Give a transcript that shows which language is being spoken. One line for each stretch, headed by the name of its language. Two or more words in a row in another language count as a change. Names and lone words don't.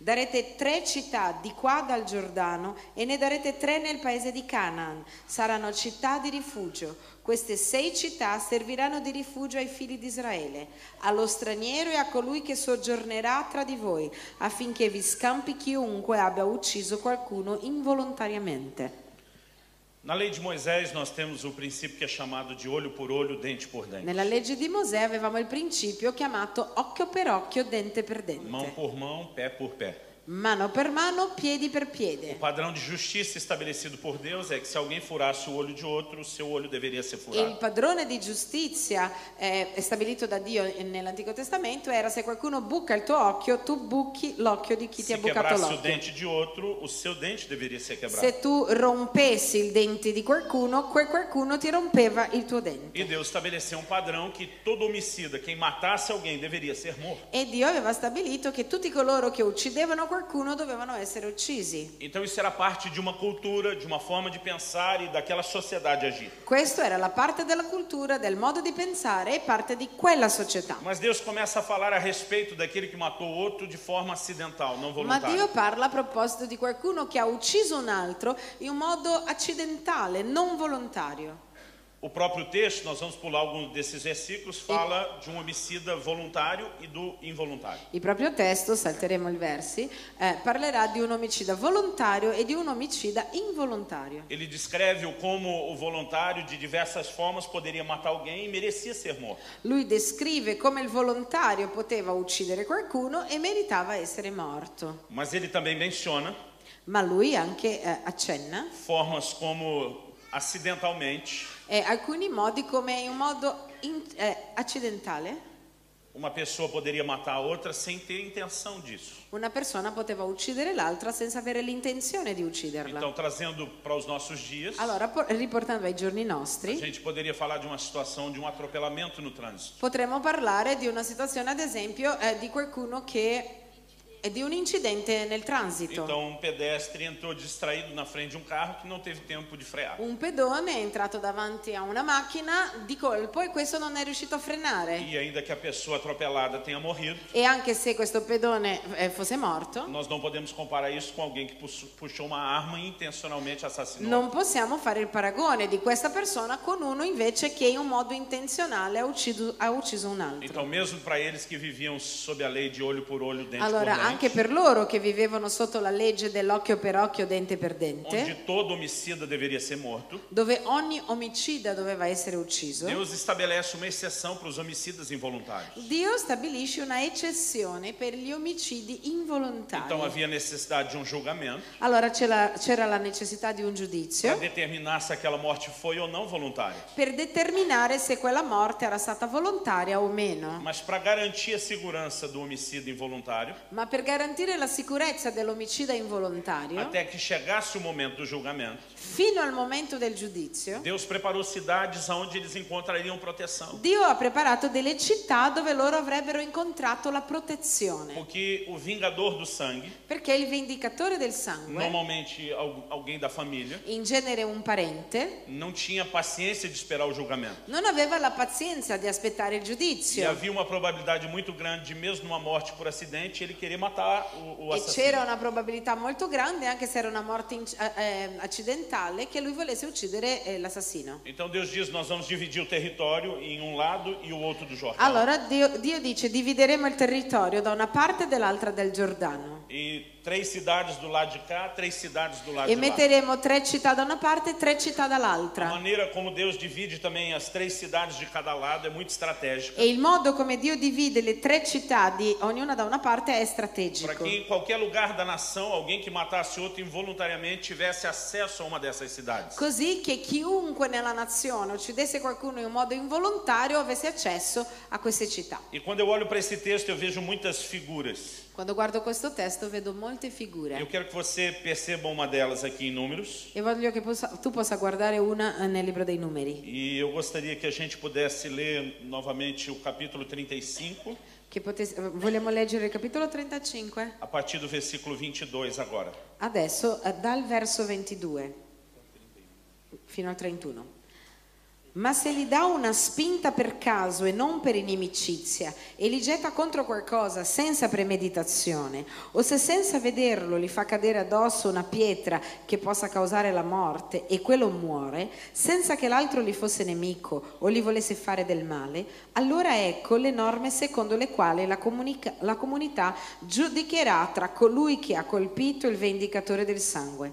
Italian: Darete 3 città di qua dal Giordano e ne darete 3 nel paese di Canaan. Saranno città di rifugio. Queste 6 città serviranno di rifugio ai figli di Israele, allo straniero e a colui che soggiornerà tra di voi, affinché vi scampi chiunque abbia ucciso qualcuno involontariamente.
Portuguese: Na lei de Moisés nós temos o princípio que é chamado de olho por olho, dente por dente.
Italian: Nella legge di Mosè avevamo il principio chiamato occhio per occhio, dente per dente.
Portuguese: Mão por mão, pé por pé.
Italian: Mano per mano, piedi per
Portuguese: O
Italian: piede.
Portuguese: padrão de justiça estabelecido por Deus é que se alguém furasse o olho de outro, o seu olho deveria ser
Italian: E il
Portuguese: furado.
Italian: padrone di giustizia stabilito da Dio nell'Antico Testamento era: se qualcuno buca il tuo occhio, tu buchi l'occhio di chi ti Se ha bucato
Portuguese: quebrasse o
Italian: l'occhio.
Portuguese: dente de outro, o seu dente deveria ser quebrado.
Italian: Se tu rompessi il dente di qualcuno, quel qualcuno ti rompeva il tuo dente.
Portuguese: E Deus estabeleceu um padrão que todo homicida, quem matasse alguém, deveria ser morto.
Italian: E Dio aveva stabilito che tutti coloro che uccidevano qualcuno dovevano essere uccisi.
Portuguese: Então isso era parte de uma cultura, de uma forma de pensar e daquela sociedade agir.
Italian: Questo era la parte della cultura, del modo di pensare e parte di quella società.
Portuguese: Mas Deus começa a falar a respeito daquele que matou o outro de forma acidental, não
Italian: Ma Dio
Portuguese: voluntária.
Italian: parla a proposito di qualcuno che ha ucciso un altro in un modo accidentale, non volontario.
Portuguese: O próprio texto, nós vamos pular alguns desses versículos, fala de um homicida voluntário e do involuntário.
Italian: Il proprio testo, salteremo i versi, parlerà di un omicida volontario e di un omicida involontario.
Portuguese: Ele descreve como o voluntário de diversas formas poderia matar alguém e merecia ser morto.
Italian: Lui descrive come il volontario poteva uccidere qualcuno e meritava essere morto.
Portuguese: Mas ele também menciona
Italian: Ma lui anche accenna
Portuguese: formas como acidentalmente
Italian: alcuni modi come in un modo accidentale
Portuguese: uma pessoa poderia matar a outra sem ter intenção disso.
Italian: una persona poteva uccidere l'altra senza avere l'intenzione di ucciderla.
Portuguese: Então, trazendo para os nossos dias,
Italian: Allora, riportando ai giorni
Portuguese: a
Italian: nostri,
Portuguese: gente poderia falar de uma situação de um atropelamento no trânsito.
Italian: potremmo parlare di una situazione, ad esempio, di qualcuno che è di un incidente nel transito.
Portuguese: Então, um pedestre entrou distraído na frente de um carro que não teve tempo de frear.
Italian: Un pedone è entrato davanti a una macchina di colpo e questo non è riuscito a frenare.
Portuguese: E ainda que a pessoa atropelada tenha morrido,
Italian: E anche se questo pedone fosse morto,
Portuguese: nós não podemos comparar isso com alguém que puxou uma arma e intencionalmente assassinou.
Italian: non possiamo fare il paragone di questa persona con uno invece che in un modo intenzionale ha ucciso un altro.
Portuguese: Então, mesmo para eles que viviam sob a lei de olho por olho, dente
Italian: Allora,
Portuguese: por
Italian: anche
Portuguese: dente,
Italian: per loro che vivevano sotto la legge dell'occhio per occhio, dente per
Portuguese: onde
Italian: dente,
Portuguese: todo homicida deveria ser morto,
Italian: dove ogni omicida doveva essere ucciso,
Portuguese: Deus estabelece uma exceção para os homicidas involuntários.
Italian: Dio stabilisce una eccezione per gli omicidi involontari.
Portuguese: Então havia necessidade de um julgamento
Italian: Allora c'era la necessità di un
Portuguese: para
Italian: giudizio
Portuguese: determinar se aquela morte foi ou não voluntária.
Italian: per determinare se quella morte era stata volontaria o meno.
Portuguese: Mas para garantir a segurança do homicida involuntário,
Italian: Ma per garantire la sicurezza dell'omicida involontario,
Portuguese: até que chegasse o momento do julgamento,
Italian: fino al momento del giudizio,
Portuguese: Deus preparou cidades onde eles encontrariam proteção.
Italian: Dio ha preparato delle città dove loro avrebbero incontrato la protezione.
Portuguese: Porque o vingador do sangue,
Italian: Perché il vendicatore del sangue,
Portuguese: normalmente alguém da família,
Italian: in genere un parente,
Portuguese: não tinha paciência de esperar o julgamento.
Italian: non aveva la pazienza di aspettare il
Portuguese: E
Italian: giudizio.
Portuguese: havia uma probabilidade muito grande de, mesmo numa morte por acidente, ele querer matar o
Italian: E
Portuguese: assassino.
Italian: c'era una probabilità molto grande, anche se era una morte accidentale, che lui volesse uccidere l'assassino.
Portuguese: Então Deus diz: nós vamos dividir o território em um lado e o outro do Jordão.
Italian: Allora Dio dice: divideremo il territorio da una parte e dall'altra del Giordano.
Portuguese: E 3 cidades do lado de cá, 3 cidades do lado
Italian: E
Portuguese: de lá.
Italian: metteremo 3 città da una parte e 3 città
Portuguese: A
Italian: dall'altra.
Portuguese: maneira como Deus divide também as 3 cidades de cada lado é muito estratégica.
Italian: E il modo come Dio divide le 3 città di ognuna da una parte è
Portuguese: Para
Italian: strategico.
Portuguese: que em qualquer lugar da nação, alguém que matasse outro involuntariamente tivesse acesso a uma dessas cidades.
Italian: Così che chiunque nella nazione uccidesse qualcuno in un modo involontario avesse accesso a queste città.
Portuguese: E quando eu olho para esse texto, eu vejo muitas figuras.
Italian: Quando guardo questo testo vedo molte
Portuguese: Eu
Italian: figure
Portuguese: quero que você perceba uma delas aqui em Números.
Italian: e voglio che tu possa guardare una nel libro dei numeri.
Portuguese: E eu gostaria que a gente pudesse ler novamente o capítulo 35,
Italian: Vogliamo leggere il capitolo 35?
Portuguese: a partir do versículo 22 agora.
Italian: Adesso dal verso 22 fino al 31. Ma se gli dà una spinta per caso e non per inimicizia e li getta contro qualcosa senza premeditazione, o se senza vederlo gli fa cadere addosso una pietra che possa causare la morte e quello muore, senza che l'altro gli fosse nemico o gli volesse fare del male, allora ecco le norme secondo le quali la comunità giudicherà tra colui che ha colpito il vendicatore del sangue.